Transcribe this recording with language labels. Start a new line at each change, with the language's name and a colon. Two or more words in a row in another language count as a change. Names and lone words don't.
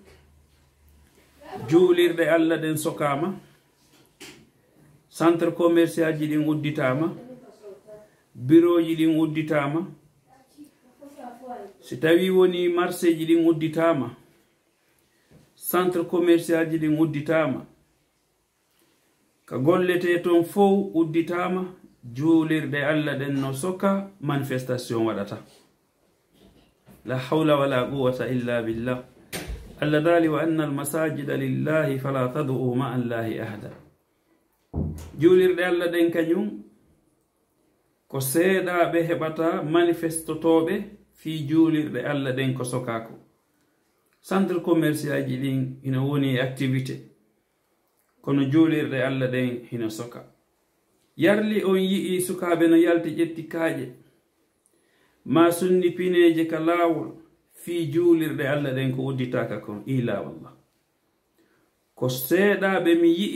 Fula: juulirde Allah den sokama
French: centre commercial
Fula: ji din udditama bureau ji din udditama si tawi woni marché ji din udditama
French: centre commercial
Fula: ji din udditama ka gollete ton fow udditama juulirde Allah den no soka manifestation wadata
Arabic: لا حول ولا قوة إلا بالله
Fula: Allah dali
Arabic: وأن المساجد لله فلا تدعوا مع الله أحدا
Fula: juulirde Allah den kanyum ko seeda be hebata manifestotobe fi juulirde Allah den ko sokako
French: centre commercial
Fula: ji din ina woni activité kono juulirde Allah den hina soka yarli on yi'i sukabe no yalti jetti kaaje ma sunni pineje ka laawol fi juulirde Allah den ko udditaka kon ila wallah ko seedaɓe mi yi'i